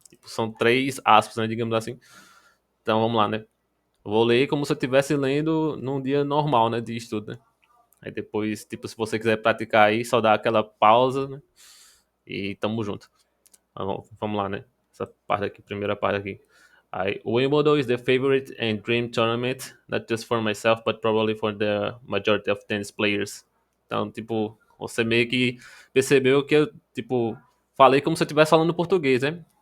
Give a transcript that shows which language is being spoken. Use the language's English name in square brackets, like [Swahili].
[Portuguese] Tipo, são três aspas, né, digamos assim. Então vamos lá, né? Eu vou ler como se eu estivesse lendo num dia normal, né, de estudo, né? Aí depois, tipo, se você quiser praticar aí, só dá aquela pausa, né? E tamo junto. Vamos lá, né? Essa parte aqui, primeira parte aqui. [English] Wimbledon is the favorite and dream tournament, not just for myself, but probably for the majority of tennis players. [Portuguese] Então, tipo, você meio que percebeu que eu, tipo, falei como se eu estivesse falando português, né?